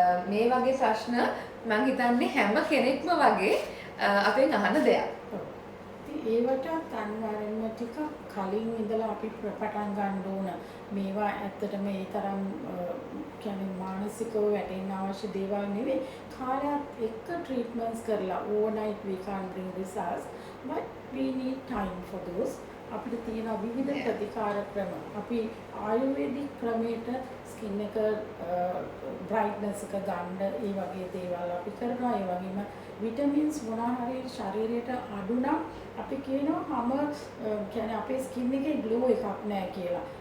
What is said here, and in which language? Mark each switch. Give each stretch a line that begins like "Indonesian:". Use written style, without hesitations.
Sinhala: මේ වගේ ප්‍රශ්න මම හිතන්නේ හැම කෙනෙක්ම වගේ අපෙන් අහන දෙයක්. ඒවට අනිවාර්යෙන්ම ටිකක් කලින් ඉඳලා අපි පටන් ගන්න ඕන. මේවා ඇත්තටම ඒ තරම් කියන්නේ මානසිකව වැටෙන්න අවශ්‍ය දේවල් නෙවෙයි. කාලයක් එක්ක ට්‍රීට්මන්ට්ස් කරලා
English: overnight we can't bring results but we need time for those.
Sinhala: අපිට තියෙන විවිධ ප්‍රතිකාර ක්‍රම. අපි ආයුර්වේදික් ක්‍රමයට ස්කින් එක බ්‍රයිට්නස් එක ගන්න ඒ වගේ දේවල් අපි කරනවා. ඒ වගේම විටමින්ස් මොනවා හරි ශරීරයට අඩු නම් අපි කියනවා හැම කියන්නේ අපේ ස්කින් එකේ ග්ලෝ එකක් නැහැ කියලා.